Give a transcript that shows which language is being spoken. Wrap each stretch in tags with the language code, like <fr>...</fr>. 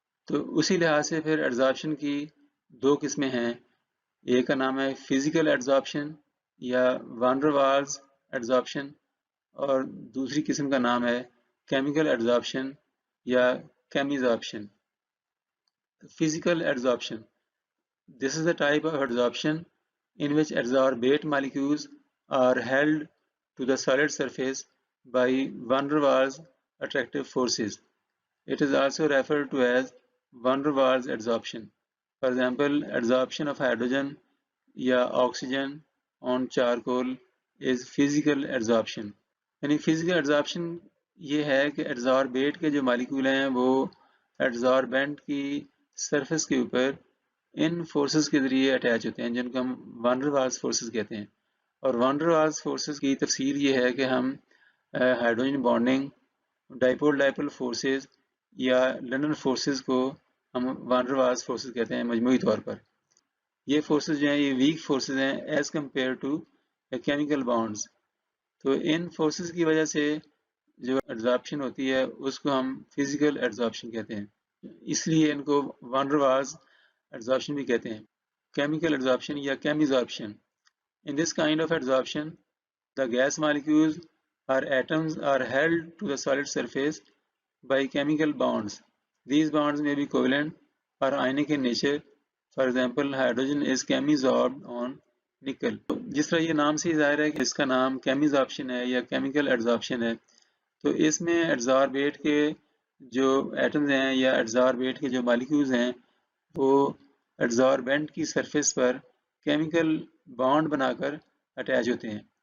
<ur>تو اسی لحاظ سے پھر ایڈزارپشن کی دو قسمیں ہیں. ایک کا نام ہے فزیکل ایڈزارپشن یا وان ڈر والز ایڈزارپشن، اور دوسری قسم کا نام ہے کیمیکل ایڈزارپشن یا کیمیزارپشن.</ur> <en>Physical adsorption. This is the type of adsorption in which adsorbate molecules are held to the solid surface by van der Waals attractive forces. It is also referred to as van der Waals adsorption. For example, adsorption of hydrogen या oxygen on charcoal is physical adsorption.</en> <ur>یعنی physical adsorption یہ ہے کہ adsorbate کے جو molecule ہیں وہ adsorbent کی سرفیس کے اوپر ان فورسز کے ذریعے اٹیچ ہوتے ہیں جن کو ہم وان ڈر والز فورسز کہتے ہیں. اور وان ڈر والز فورسز کی تفسیر یہ ہے کہ ہم ہائیڈروجن بانڈنگ، ڈائپول ڈائپول فورسز یا لندن فورسز کو ہم وان ڈر والز فورسز کہتے ہیں مجموعی طور پر. یہ فورسز جو ہیں یہ ویک فورسز ہیں as compare to chemical bonds. تو ان فورسز کی وجہ سے جو ایڈزارپشن ہوتی ہے اس کو ہم فزیکل ایڈزارپشن کہتے ہیں، اس لیے ان کو وان ڈر والز adsorption بھی کہتے ہیں.</ur> <en>Chemical adsorption یا chemissorption. In this kind of adsorption, the gas molecules or atoms are held to the solid surface by chemical bonds. These bonds may be covalent or ionic in nature. For example, hydrogen is chemisorbed on nickel.</en> <ur>جس طرح یہ نام سے ظاہر ہے کہ اس کا نام chemissorption ہے یا chemical adsorption ہے، تو اس میں adsorbate کے جو ایٹمز ہیں یا adsorbate کے جو molecules ہیں وہ ایڈزاربنٹ کی سرفیس پر کیمیکل بانڈ بنا کر اٹیچ ہوتے ہیں.</ur>